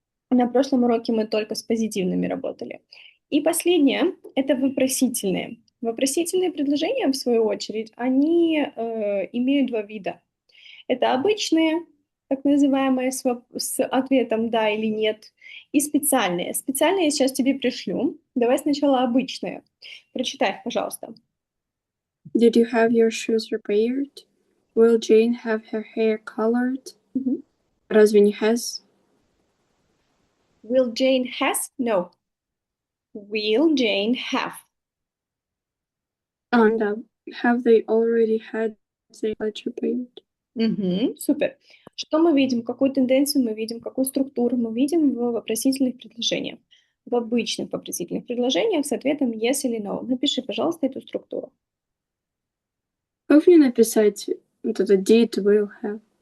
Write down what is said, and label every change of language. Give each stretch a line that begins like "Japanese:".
Russian: На прошлом уроке мы только с позитивными работали. И последнее – это вопросительные. Вопросительные предложения, в свою очередь, они имеют два вида. Это обычные, так называемые, с ответом «да» или «нет», и специальные. Специальные я сейчас тебе пришлю. Давай сначала обычные. Прочитай, пожалуйста.
English: Did you have your shoes repaired? Will Jane have her hair colored?
Russian: Разве не has?
English: Will Jane has? No. Will Jane have? And have they already had their flat repaired?
Russian: Супер. Что мы видим? Какую тенденцию мы видим? Какую структуру мы видим в вопросительных предложениях? В обычных вопросительных предложениях с ответом yes или no. Напиши, пожалуйста, эту структуру. Как мне написать вот это did, will, have?